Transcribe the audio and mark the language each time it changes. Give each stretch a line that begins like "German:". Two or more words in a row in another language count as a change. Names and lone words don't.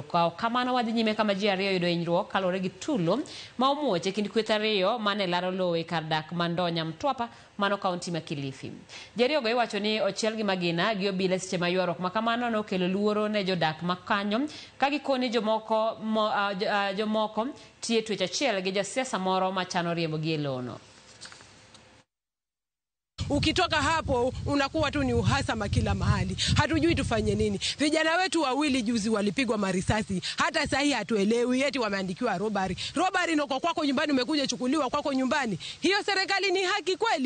Luo (Kenya and Tanzania): Kamano wadhi nyime kama ji ariyo yudo hinyruok kalore gi tulo ma omuoch e kind kweth ariyo mane laro lowo e kar dak Mandonya Mtwapa mano kaunti ma Kilifi. Ji ariyogo iwacho ni ochiel gi magina gi obila seche ma ywaruok ma kamano nokelo luoro ne jodak makanyo ka gikoni jomoko tie twech achiel gi jasiasa moro machano riembo gi e lono.
Swahili: Ukitoka hapo unakuwa tu ni uhasama kila mahali. Hatujui tufanye nini. Vijana wetu wawili juzi walipigwa marisasi. Hata sahi hatuelewi eti wameandikiwa robbery. Robbery noko kwako nyumbani, umekuja chukuliwa kwako nyumbani. Hiyo serikali ni haki kweli?